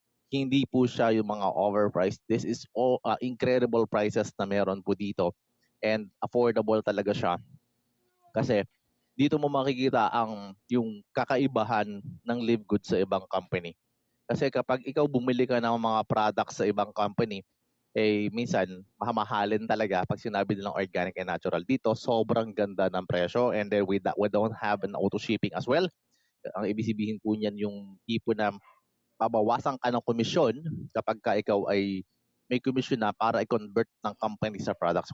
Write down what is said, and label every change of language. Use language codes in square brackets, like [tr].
[tl] Hindi po siya yung mga overpriced. [en] This is all incredible prices [tl] na meron po dito. And affordable talaga siya. Kasi, dito mo makikita yung kakaibahan ng Live Good sa ibang company. Kasi kapag ikaw bumili ka ng mga products sa ibang company, minsan mahamahalin talaga pag sinabi nilang organic and natural. Dito, sobrang ganda ng presyo, [en] and then we don't have an auto shipping as well. [tl] Ang ibig sabihin po niyan yung tipo na babawasan ka ng komisyon kapag ka ikaw ay may komisyon na para i-convert ng company sa products.